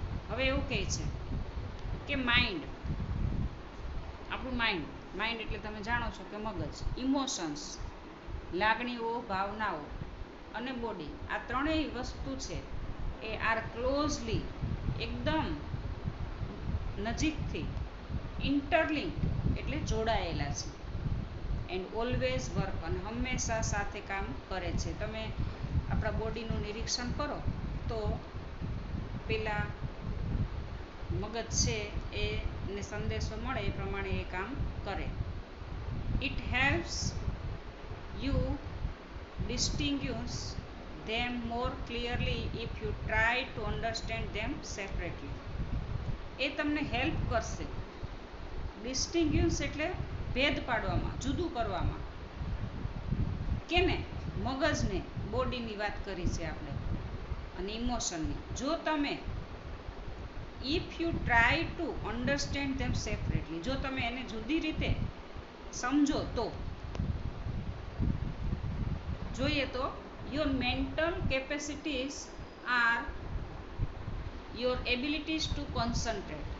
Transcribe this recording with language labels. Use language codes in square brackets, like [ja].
[gu] હવે એવું કહે છે કે આપણું માઇન્ડ એટલે તમે જાણો છો કે મગજ, ઇમોશન્સ, લાગણીઓ, ભાવનાઓ, અને બોડી, આ ત્રણેય વસ્તુ છે [en] એ are closely, [gu] એકદમ નજીકથી, ઇન્ટરલિંક એટલે જોડાયેલા છે, [en] and always work, [gu] અને હંમેશા સાથે કામ કરે છે. તમે આપણા બોડીનું નિરીક્ષણ કરો તો પેલા મગજ છે એને સંદેશો મળે એ પ્રમાણે એ કામ કરે. [en] It helps you distinguish them more clearly if you try to understand them separately. [gu] એ તમને હેલ્પ કરશે. ડિસ્ટિંગ્યુશ એટલે ભેદ પાડવામાં, જુદું કરવામાં. કેને? મગજને, બોડીની વાત કરી છે આપણે, અને ઇમોશનની. જો તમે [en] if you try to understand them separately, [gu] જો તમે એને જુદી રીતે સમજો તો, જોઈએ તો, [en] Your mental capacities are your abilities to concentrate.